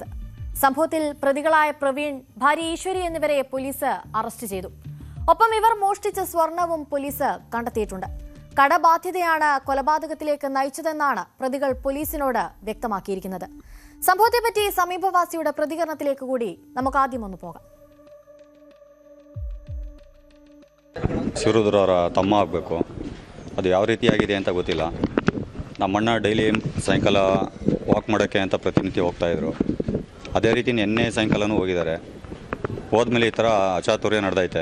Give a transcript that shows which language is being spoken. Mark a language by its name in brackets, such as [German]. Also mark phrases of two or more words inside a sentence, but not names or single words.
[Malayalam] സംഭവത്തിൽ പ്രതികളായ പ്രവീൺ, ഭാര്യ ഈശ്വരി എന്നിവരെ പോലീസ് അറസ്റ്റ് ചെയ്തു. ഒപ്പം ഇവർ മോഷ്ടിച്ച സ്വർണവും പോലീസ് കണ്ടെത്തിയിട്ടുണ്ട്. കടബാധ്യതയാണ് കൊലപാതകത്തിലേക്ക് നയിച്ചതെന്നാണ് പ്രതികൾ പോലീസിനോട് വ്യക്തമാക്കിയിരിക്കുന്നത്. സംഭവത്തെപ്പറ്റി സമീപവാസിയുടെ പ്രതികരണത്തിലേക്ക് കൂടി നമുക്ക് ആദ്യം ഒന്ന് പോകാം. [Kannada] ಶಿವರುದ್ರವರ ತಮ್ಮ ಆಗಬೇಕು. ಅದು ಯಾವ ರೀತಿಯಾಗಿದೆ ಅಂತ ಗೊತ್ತಿಲ್ಲ. ನಮ್ಮಣ್ಣ ಡೈಲಿ ಸಾಯಂಕಾಲ ವಾಕ್ ಮಾಡೋಕ್ಕೆ ಅಂತ ಪ್ರತಿನಿತ್ಯ ಹೋಗ್ತಾಯಿದ್ರು. ಅದೇ ರೀತಿ ನಿನ್ನೆ ಸಾಯಂಕಾಲನೂ ಹೋಗಿದ್ದಾರೆ. ಹೋದ್ಮೇಲೆ ಈ ಥರ ಅಚಾತುರ್ಯ ನಡೆದೈತೆ.